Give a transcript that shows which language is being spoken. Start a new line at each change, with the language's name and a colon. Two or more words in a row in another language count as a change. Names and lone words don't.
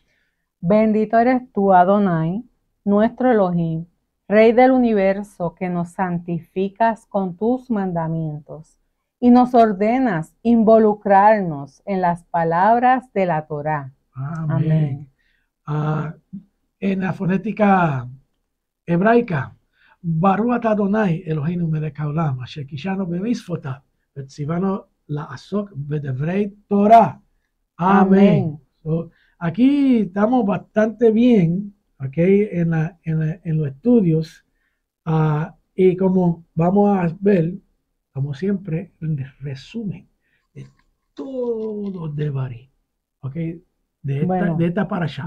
Spanish: Bendito eres tú, Adonai, nuestro Elohim, Rey del universo, que nos santificas con tus mandamientos y nos ordenas involucrarnos en las palabras de la Torá. Amén. En la fonética hebraica,
Hebrew: ברוך אדוני אלוהינו מלך העולם אשר קדשנו במצוותיו וציוונו לעסוק בדברי תורה.
Spanish: Amén. So, aquí estamos bastante bien, okay, en los estudios, y como vamos a ver, como siempre, el resumen de todo de Barí, okay, de esta para allá.